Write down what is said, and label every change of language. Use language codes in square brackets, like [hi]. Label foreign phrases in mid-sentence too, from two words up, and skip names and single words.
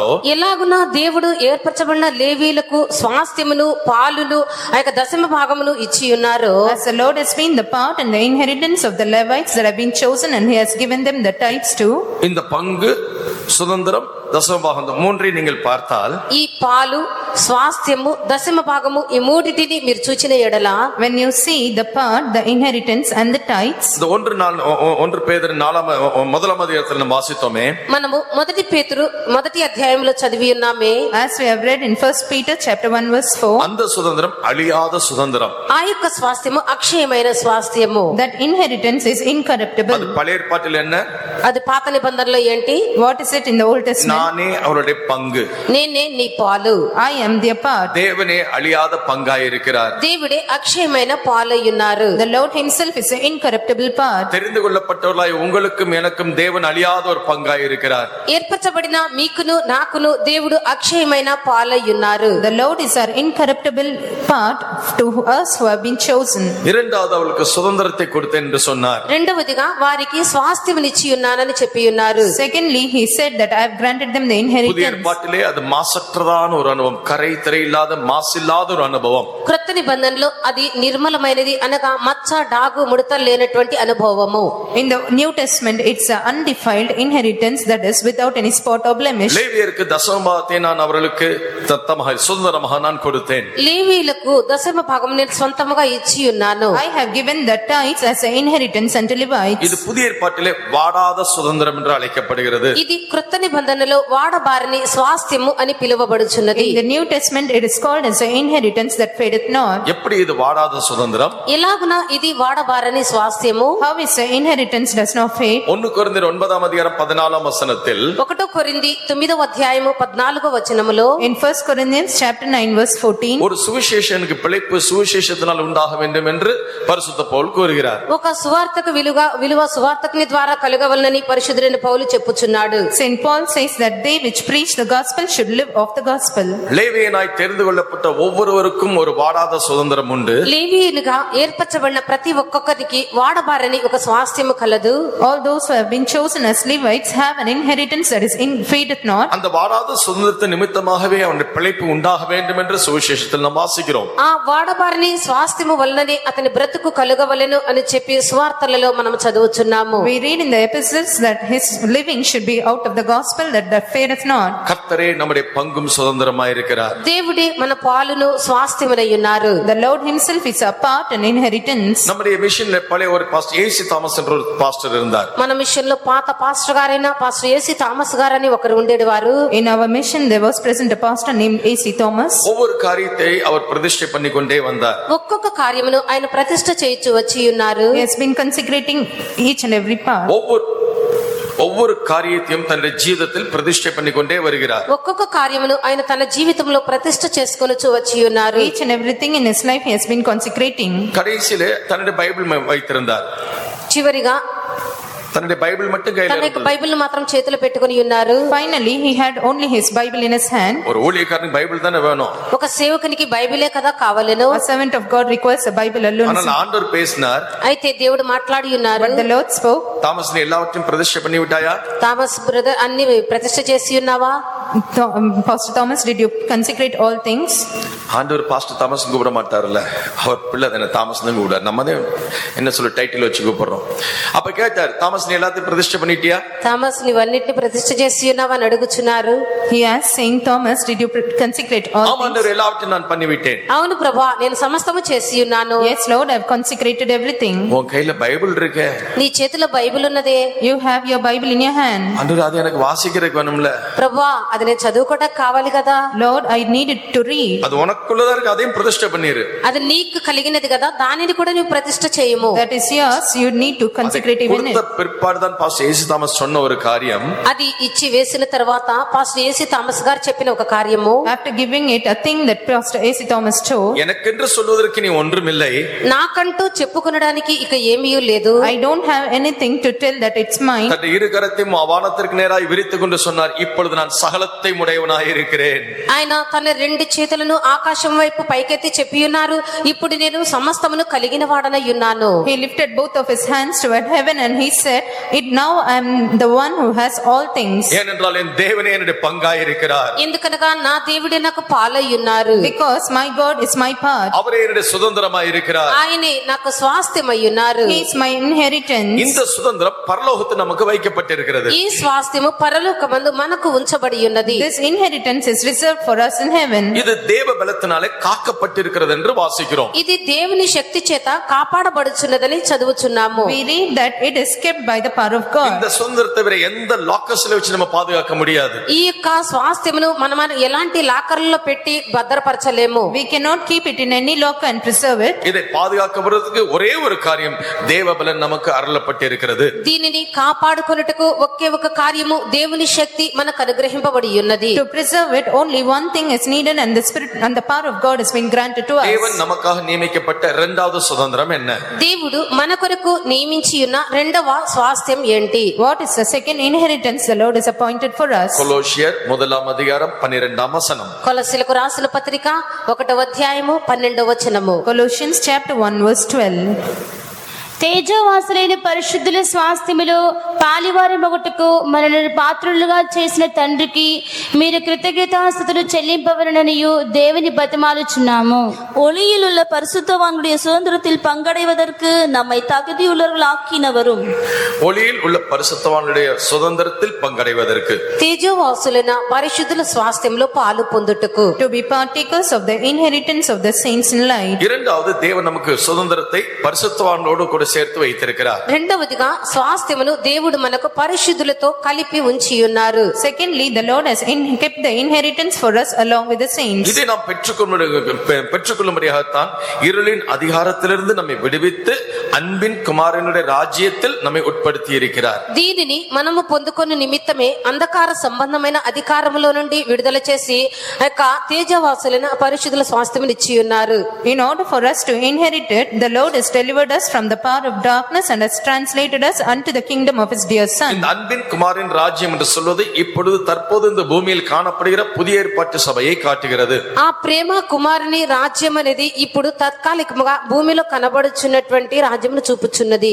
[te] ఎలాగునా దేవుడు ఏర్పరచబడిన లేవీయులకు స్వాస్థ్యమును పాలును ఆ యొక్క దశమ భాగమును ఇచ్చి ఉన్నారు. [en] As the Lord has been the part and the inheritance of the Levites that have been chosen, and he has given them the tithes too. [ta] இந்த பங்கு சுதந்திரம் தசம பாகம் இந்த மூன்றை நீங்கள் பார்த்தால், [te] ఈ పాలు స్వాస్థ్యము దశమ భాగము ఈ మూడిటిని మీరు చూచిన ఎడల, [en] When you see the part, the inheritance and the tithes, [ta] இந்த 1 பேதுரு 1 அதிகாரத்தில் நாம் வாசித்தோமே, [te] మనము మొదటి పేతురు 1వ అధ్యాయంలో చదివి ఉన్నామే, [en] as we have read in 1 Peter chapter 1 verse 4, [ta] அந்த சுதந்திரம் அழியாத சுதந்திரம். [te] ఆ యొక్క స్వాస్థ్యము అక్షయమైన స్వాస్థ్యము. [en] that inheritance is [ta] அது [en] incorruptible. [ta] பழைய ஏற்பாட்டில் என்ன? [te] అది పాత నిబంధనలో ఏంటి? [en] What is it in the Old Testament? [ta] நானே அவருடைய பங்கு, [te] నేనే నీ పాలు. [en] I am their part. [ta] தேவனே அழியாத பங்காய் இருக்கிறார். [te] దేవుడే అక్షయమైన పాలై ఉన్నారు. [en] The Lord himself is an incorruptible part. [ta] தெரிந்து கொள்ளப்பட்டவர்களாய் உங்களுக்கும் எனக்கும் தேவன் அழியாத ஒரு பங்காய் இருக்கிறார். [te] ఏర్పరచబడిన మీకును నాకును దేవుడు అక్షయమైన పాలై ఉన్నారు. [en] The Lord is our incorruptible part to us who have been chosen. [ta] இரண்டாவது அவளுக்கு சுதந்திரத்தை கொடுத்தேன் என்று சொன்னார். [te] రెండవదిగా వారికి స్వాస్థ్యమునిచ్చి ఉన్నానని చెప్పి ఉన్నారు. [en] Secondly, he said that I have granted them the [ta] புதிய [en] inheritance. [ta] ஏற்பாட்டிலே அது மாசற்றதான ஒரு அனுபவம், கரை திரை இல்லாத மாசில்லாத ஒரு அனுபவம். [te] క్రొత్త నిబంధనలో అది నిర్మలమైనది అనగా మచ్చ డాగు ముడతలు లేనటువంటి అనుభవము. [en] In the New Testament, it's an undefiled inheritance that is without any spot or blemish. [ta] லேவியருக்கு தசமபாகத்தை நான் அவர்களுக்கு தத்தமாக சுதந்திரமாக நான் கொடுத்தேன். [te] లేవీయులకు దశమ భాగం నేను సొంతముగా ఇచ్చి ఉన్నాను. [en] I have given the tithes as an inheritance unto Levites. [ta] இது புதிய ஏற்பாட்டிலே வாடாத வாடாத சுதந்திரம் என்று அழைக்கப்படுகிறது. [te] ఇది క్రొత్త నిబంధనలో వాడబారని స్వాస్థ్యము అని పిలువబడుచున్నది. [en] In the New Testament, it is called as the inheritance that fadeth not. [ta] எப்படி இது வாடாத சுதந்திரம்? [te] ఎలాగున ఇది వాడబారని స్వాస్థ్యము? [en] How is the inheritance does not fade? [ta] 1 கொரிந்தியர் 9ஆம் அதிகாரம் 14ஆம் வசனத்தில் [te] 1 కొరింథీ 9వ అధ్యాయము 14వ వచనములో [en] In 1 Corinthians chapter 9 verse 14, [ta] ஒரு சுவிசேஷனுக்கு பிழைப்பு சுவிசேஷத்தினால் உண்டாக வேண்டும் என்று பரிசுத்த பவுல் கூறுகிறார். [te] ఒక సువార్తకు విలువ సువార్తకుని ద్వారా కలుగవలనని పరిశుద్ధుడైన పౌలు చెప్పుచున్నాడు. [en] Saint Paul says that they which preach the gospel should live of the gospel. [ta] லேவியனாய் தெரிந்து கொள்ளப்பட்ட ஒவ்வொருவருக்கும் ஒரு வாடாத சுதந்திரம் உண்டு. [te] లేవీయులుగా ఏర్పరచబడిన ప్రతి ఒక్కొక్కరికి వాడబారని ఒక స్వాస్థ్యము కలదు. [en] All those who have been chosen as Levites have an inheritance that is fadeth not. [ta] அந்த வாடாத சுதந்திரத்தின் நிமித்தமாகவே அவனுடைய பிழைப்பு உண்டாக வேண்டும் என்று சுவிசேஷத்தில் நாம் வாசிக்கிறோம். [te] ఆ వాడబారని స్వాస్థ్యము వలననే అతని బ్రతుకు కలుగవలెను అని చెప్పి సువార్తలలో మనం చదువుచున్నాము. [en] We read in the epistles that his living should be out of the gospel that fadeth not. [ta] கர்த்தரே நம்முடைய பங்கும் சுதந்திரமாய் இருக்கிறார். [te] దేవుడే మన పాలును స్వాస్థ్యమునై ఉన్నారు. [en] The Lord himself is a part and inheritance. [ta] நம்முடைய மிஷன்ல பழைய ஒரு பாஸ்டர் ஏசி தாமஸ் என்ற ஒரு பாஸ்டர் இருந்தார். [te] మన మిషన్ లో పాత పాస్టర్ గారైన పాస్టర్ ఏసీ థామస్ గారని ఒకరు ఉండేవారు. [en] In our mission there was present a pastor named A.C. Thomas. [ta] ஒவ்வொரு காரியத்தை அவர் பிரதிஷ்டை பண்ணி கொண்டே வந்தார். [te] ఒక్కొక్క కార్యమును ఆయన ప్రతిష్ఠ చేయించు వచ్చి ఉన్నారు. [en] He has been consecrating each and every part. [ta] ஒவ்வொரு காரியத்தையும் தன்னுடைய ஜீவிதத்தில் பிரதிஷ்டை பண்ணி கொண்டே வருகிறார். [te] ఒక్కొక్క కార్యమును ఆయన తన జీవితంలో ప్రతిష్ఠ చేసుకొనుచు వచ్చి ఉన్నారు. [en] Each and everything in his life he has been consecrating. [ta] கடைசியிலே தன்னுடைய பைபிள் வைத்திருந்தார். [te] చివరిగా [ta] தன்னுடைய பைபிள் மட்டும் கையில [te] తన యొక్క [ta] இருந்தது. [te] బైబిల్ మాత్రం చేతిలో పెట్టుకొని ఉన్నారు. [en] Finally he had only his Bible in his hand. [ta] ஒரு ஊழியக்காரனுக்கு பைபிள் தானே வேணும். [te] ఒక సేవకునికి బైబిలే కదా కావాలెను. [en] A servant of God requires a Bible alone. [ta] ஆனால் ஆண்டவர் பேசினார். [te] అయితే దేవుడు మాట్లాడి ఉన్నారు. [en] But the Lord spoke. [ta] தாமஸ் நீ எல்லாவற்றையும் பிரதிஷ்டை பண்ணி விட்டாயா? [te] థామస్ బ్రదర్ అన్ని ప్రతిష్ఠ చేసి ఉన్నావా? [en] Pastor Thomas, did you consecrate all things? [ta] ஆண்டவர் பாஸ்டர் தாமஸ் கூப்பிட மாட்டார்ல, அவர் பிள்ளை தானே தாமஸ் தான் கூப்பிடார். நம்ம என்ன சொல்ல டைட்டில் வச்சு கூப்பிடுறோம். அப்ப கேட்டார், தாமஸ் நீ எல்லாத்தையும் பிரதிஷ்டை பண்ணிட்டியா? [te] థామస్ నీవన్నిటిని ప్రతిష్ఠ చేసి ఉన్నావా అని అడుగుచున్నారు. [en] He asked saying, Thomas, did you consecrate all [ta] ஆமா ஆண்டவர், எல்லாவற்றையும் நான் பண்ணி விட்டேன். [te] అవును ప్రభా నేను సమస్తము చేసి ఉన్నాను. [en] things? Yes Lord, I have consecrated everything. [ta] உன் கையில பைபிள் இருக்கே, [te] నీ చేతిలో బైబిల్ ఉన్నదే. [en] You have your Bible in your hand. [ta] ஆண்டவர் அது எனக்கு வாசிக்கிறதுக்கு வேணும்ல. [te] ప్రభా అది నేను చదువుకోవడానికి కావాలి కదా. [en] Lord, I need it to read. [ta] அது உனக்குள்ளதா இருக்கு, அதையும் பிரதிஷ்டை பண்ணிரு. [te] అది నీకు కలిగినది కదా, దానిని కూడా నువ్వు ప్రతిష్ఠ చేయము. [en] That is yours, you need to consecrate even it. [ta] கொடுத்த பிற்பாடுதான் பாஸ்டர் ஏசி தாமஸ் சொன்ன ஒரு காரியம். [te] అది ఇచ్చి వేసిన తర్వాత పాస్టర్ ఏసీ థామస్ గారు చెప్పిన ఒక కార్యము. [en] After giving it, a thing that Pastor A.C. Thomas told. [ta] எனக்கென்று சொல்வதற்கு நீ ஒன்றுமில்லை. [te] నాకంటూ చెప్పుకొనడానికి ఇక ఏమీ లేదు. [en] I don't have anything to tell that it's mine. [ta] தன்னுடைய இரு கரத்தையும் வானத்திற்கு நேராய் விரித்துக் கொண்டு சொன்னார், இப்பொழுது நான் சகலத்தை உடையவனாய் இருக்கிறேன். [te] ఆయన తన రెండు చేతులను ఆకాశం వైపు పైకెత్తి చెప్పి ఉన్నారు, ఇప్పుడు నేను సమస్తమును కలిగిన వాడనై ఉన్నాను. [en] He lifted both of his hands toward heaven and he said, "It now I am the one who has all things." [ta] ஏனென்றால் என் தேவனே என்னுடைய பங்காய் இருக்கிறார். [te] ఎందుకనగా నా దేవుడే నాకు పాలై ఉన్నారు. [en] Because my God is my part. [ta] அவரே என்னுடைய சுதந்திரமாய் இருக்கிறார். [te] ఆయనే నాకు స్వాస్థ్యమై ఉన్నారు. [en] He is my inheritance. [ta] இந்த சுதந்திரம் பரலோகத்தில் நமக்கு வைக்கப்பட்டிருக்கிறது. [te] ఈ స్వాస్థ్యము పరలోకమందు మనకు ఉంచబడి ఉన్నది. [en] This inheritance is reserved for us in heaven. [ta] இது தேவ பலத்தினாலே காக்கப்பட்டிருக்கிறது என்று வாசிக்கிறோம். [te] ఇది దేవుని శక్తి చేత కాపాడబడుచున్నదని చదువుచున్నాము. [en] We read that it is kept by the power of God. [ta] இந்த சுதந்திரத்தை வேற எந்த லாக்கர்ஸ்ல வச்சு நம்ம பாதுகாக்க முடியாது. [te] ఈ యొక్క స్వాస్థ్యమును మనం ఎలాంటి లాకర్లలో పెట్టి భద్రపరచలేము. [en] We cannot keep it in any locker and preserve it. [ta] இதை பாதுகாக்கப்படுறதுக்கு ஒரே ஒரு காரியம், தேவ பலன் நமக்கு அருளப்பட்டிருக்கிறது. [te] దీనిని కాపాడుకొనుటకు ఒకే ఒక కార్యము, దేవుని శక్తి మనకు అనుగ్రహింపబడి ఉన్నది. [en] To preserve it, only one thing is needed and the spirit and the power of God has been granted to us. [ta] தேவன் நமக்காக நியமிக்கப்பட்ட இரண்டாவது சுதந்திரம் என்ன? [te] దేవుడు మన కొరకు నియమించి ఉన్న రెండవ స్వాస్థ్యం ఏంటి? [en] What is the second inheritance the Lord has appointed for us? [ta] கொலோசியர் 1ஆம் அதிகாரம் 12ஆம் வசனம். [te] కొలస్సీలకు రాసిన పత్రిక 1వ అధ్యాయము 12వ వచనము. [en] Colossians chapter 1 verse 12. [te] తేజోవాసులైన పరిశుద్ధుల స్వాస్థ్యములో పాలివారి మొగటుకు మనల్ని పాత్రులుగా చేసిన తండ్రికి మీరు కృతజ్ఞతాస్తుతులు చెల్లింపవలననియు దేవుని బతిమాలుచున్నాము. [ta] ஒளியில் உள்ள பரிசுத்தவான்களுடைய சுதந்திரத்தில் பங்கடைவதற்கு நம்மை தகுதியுள்ளவர்கள் ஆக்கினவரும் ஒளியில் உள்ள பரிசுத்தவானுடைய சுதந்திரத்தில் பங்கடைவதற்கு, [te] తేజోవాసులైన పరిశుద్ధుల స్వాస్థ్యంలో పాలు పొందుటకు, [en] To be partakers of the inheritance of the saints in light. [ta] இரண்டாவது தேவன் நமக்கு சுதந்திரத்தை பரிசுத்தவானோடு கூட சேர்த்து வைத்திருக்கிறார். [te] రెండవదిగా స్వాస్థ్యమును దేవుడు మనకు పరిశుద్ధులతో కలిపి ఉంచి ఉన్నారు. [en] Secondly, the Lord has kept the inheritance for us along with the saints. [ta] இதை நாம் பெற்றுக்கொள்ளும்படியாகத்தான் இருளின் அதிகாரத்திலிருந்து நம்மை விடுவித்து அன்பின் குமாரனுடைய ராஜ்யத்தில் நம்மை உட்படுத்தி இருக்கிறார். [te] దీనిని మనము పొందుకొని నిమిత్తమే అంధకార సంబంధమైన అధికారములో నుండి విడుదల చేసి ఆ యొక్క తేజవాసులైన పరిశుద్ధుల స్వాస్థ్యమును ఇచ్చి ఉన్నారు. [en] In order for us to inherit it, the Lord has delivered us from the power of darkness and has translated us unto the kingdom of his dear son. [ta] இந்த அன்பின் குமாரின் ராஜ்யம் என்று சொல்வது இப்பொழுது தற்போது இந்த பூமியில் காணப்படுகிற புதிய ஏற்பாட்டு சபையை காட்டுகிறது. [te] ఆ ప్రేమ కుమారుని రాజ్యం అనేది ఇప్పుడు తాత్కాలికముగా భూమిలో కనబడుచున్నటువంటి రాజ్యమును చూపుచున్నది.